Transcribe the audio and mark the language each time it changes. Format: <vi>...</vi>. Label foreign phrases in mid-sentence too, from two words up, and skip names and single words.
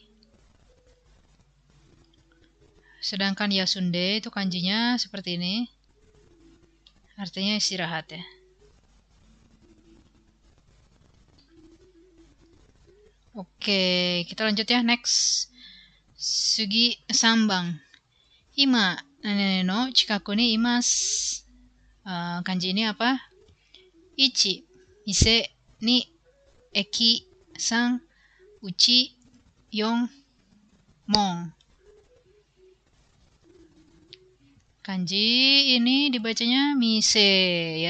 <id>Sedangkan yasunde itu kanjinya seperti ini. Artinya istirahat ya. Oke, kita lanjut ya. Next.</id> <ja>次 三番. 今 何 の 近く に います.</ja> <id>Kanji ini apa?</id> <ja>一、店、二、駅、三、家、四、門.</ja> <id>Kanji ini dibacanya mise ya.</id>